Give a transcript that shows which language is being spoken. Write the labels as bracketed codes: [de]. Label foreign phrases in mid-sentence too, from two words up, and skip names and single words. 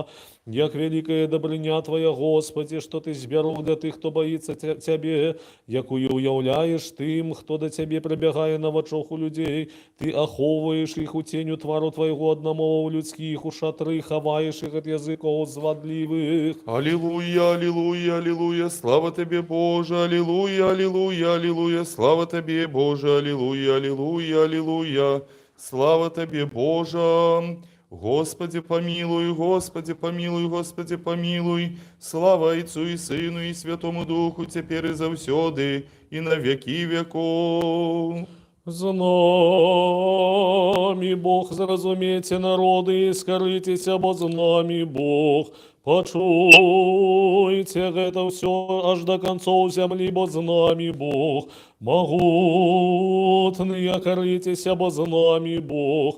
[be] Як вялікая дабрыня Твая, Господи, што Ты збярог для тых, хто баіцца Цябе, якую ўяўляеш тым, хто да Цябе прыбягае на вачох у людзей. Ты ахоўваеш іх у ценю твару Твайго ад намоваў людскіх, у шатры хаваеш іх ад языкоў звадлівых. [ru] Аллилуйя, аллилуйя, аллилуйя, слава Тебе, Боже, аллилуйя, аллилуйя, аллилуйя, слава Тебе, Боже, аллилуйя, аллилуйя, аллилуйя, слава Тебе, Боже. Господи, помилуй, Господи, помилуй, Господи, помилуй, слава Отцу и Сыну и Святому Духу, теперь и завсёды, и на веки веков. [be] З намі Бог, зразумейте народы, і скарыцеся, бо з намі Бог. Пачуйце гэта ўсё аж да канцоў зямлі, бо з намі Бог. Магутныя, карыцеся, бо з намі Бог.